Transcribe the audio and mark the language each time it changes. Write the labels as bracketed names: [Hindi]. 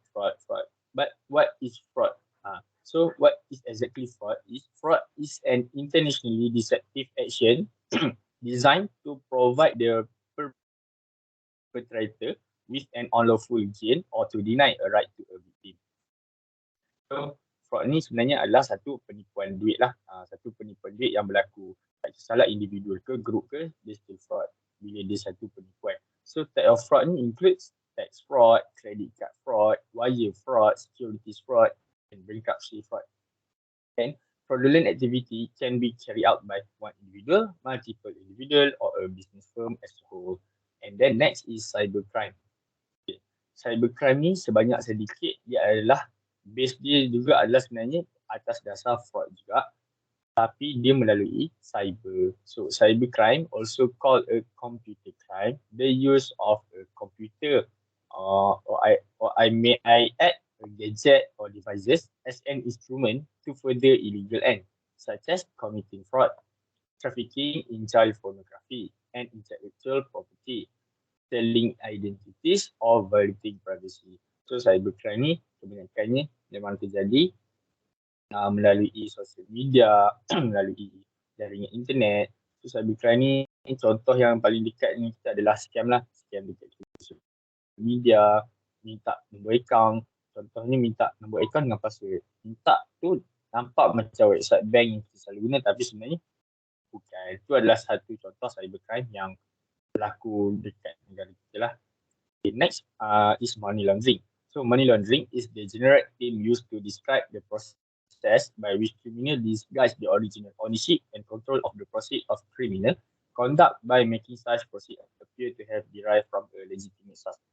[English] But what is fraud? So what is exactly fraud? Fraud is an intentionally deceptive action designed to provide the perpetrator with an unlawful gain or to deny a right to a victim. [Malay] So fraud ni sebenarnya adalah satu penipuan duit lah. Satu penipuan duit yang berlaku tak kisahlah individual ke group ke, dia still fraud bila dia satu penipuan. [English] So type of fraud ni includes tax fraud, credit card fraud, wire fraud, securities fraud, and bankruptcy fraud. And fraudulent activity can be carried out by one individual, multiple individual, or a business firm as a whole. And then next is cybercrime. Okay. [Malay] Cybercrime ni sebanyak sedikit dia adalah base dia juga adalah sebenarnya atas dasar fraud juga, tapi dia melalui cyber. [English] So cybercrime also called a computer crime, the use of a computer or may I add a gadget or devices as an instrument to further illegal end, such as committing fraud, trafficking in child pornography, and intellectual property, selling identities or violating privacy. [Malay] So cybercrime ni kebanyakannya memang terjadi melalui sosial media, melalui jaringan internet. So cybercrime ni contoh yang paling dekat ni kita adalah scam lah. Scam dekat sosial media, minta nombor akaun. Contohnya minta nombor akaun dengan password. Minta tu nampak macam website bank yang kita selalu guna tapi sebenarnya bukan. Itu adalah satu contoh cybercrime yang berlaku dekat negara kita lah. [English] Okay, next is money laundering. So money laundering is the general term used to describe the process by which criminal disguise the original ownership and control of the proceeds of criminal conduct by making such proceeds appear to have derived from a legitimate source.